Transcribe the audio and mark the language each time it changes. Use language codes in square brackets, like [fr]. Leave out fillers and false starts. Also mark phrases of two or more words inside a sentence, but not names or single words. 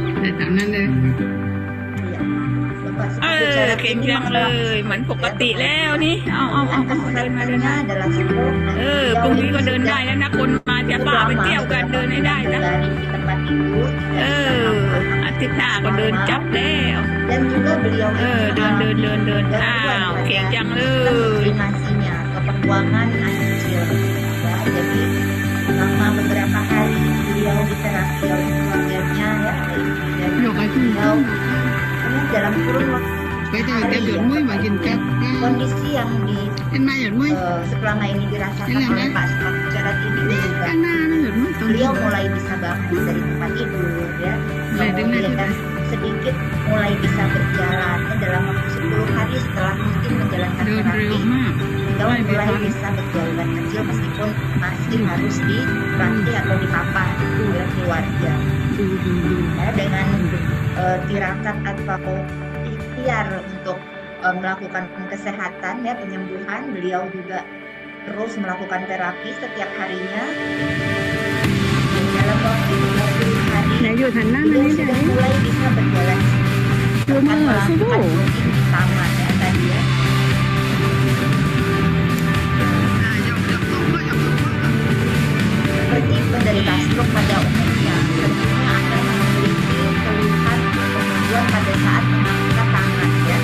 [vi] Để tạm [th] นั้นเลย [id] Bapak Supat Bucaradja [th] เก่ง [id] ini [th] จังเลย เหมือนปกติแล้วนี่ เอาเดินมา [id] adalah stroke. [th] พรุ่งนี้ก็เดินได้แล้วนะคนมาจะป่าไปเที่ยวกันเดินให้ได้นะ [id] Berlari di tempat tidur. [th] อาทิตย์หน้าก็เดินจับแล้ว [id] Dan juga beliau [th] เดิน อ้าว เก่งจังเลย [id] koordinasinya ke pembuangan air kecil. Ya, jadi selama beberapa hari beliau diterapi oleh keluarganya ya, dan Yok aku beliau ini dalam kurun waktu [vi] Phải cho cái đường mũi mà nhìn cắt [id] kondisi yang [vi] Em mai ở mũi [id] selama ini dirasakan Ini oleh apa? Pak Supat ini juga [vi] Karena nó ở mũi [id] beliau mulai bisa bangun dari tempat tidur ya, kemudian sedikit mulai bisa berjalan dalam waktu 10 hari setelah rutin menjalankan [th] เดินเร็ว [id] terapi. [th] มาก [id] Beliau mulai bisa berjalan kecil meskipun masih harus dilatih atau dipapah oleh keluarga. [th] ดูดูดู [id] Ya, dengan tirakat atau ikhtiar untuk melakukan kesehatan ya penyembuhan, beliau juga terus melakukan terapi setiap harinya. Dalam waktu 20 hari [th] ไหนหยุดหันหน้ามา [id] beliau [th] ให้ได้ [id] sudah mulai bisa berjalan [th] ดู [id] bahkan [th] มือสู้ [id] melakukan jogging di taman ya tadi ya. Seperti penderita stroke pada umumnya, tentunya akan memiliki keluhan kemajuan pada saat mengangkat tangan ya.